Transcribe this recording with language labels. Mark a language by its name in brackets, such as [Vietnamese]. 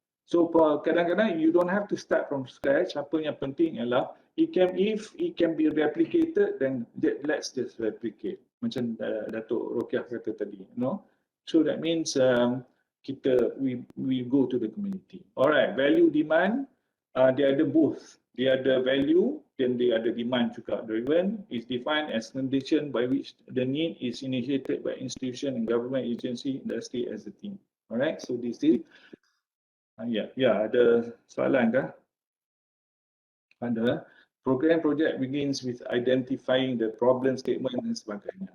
[English] So [Malay] kadang-kadang [English] you don't have to start from scratch. [Malay] Apa yang penting ialah [English] if it can be replicated, then let's just replicate. [Malay] Macam Datuk Rokiah kata tadi, [English] So that means we go to the community. Alright, value demand, [Malay] dia ada [English] both. [Malay] Dia ada value dan dia ada demand juga. [English] Driven is defined as condition by which the need is initiated by institution and government agency, industry as a team. Alright, so this is [Malay] ada soalan kah? Ada. [English] Program project begins with identifying the problem statement [Malay] dan sebagainya.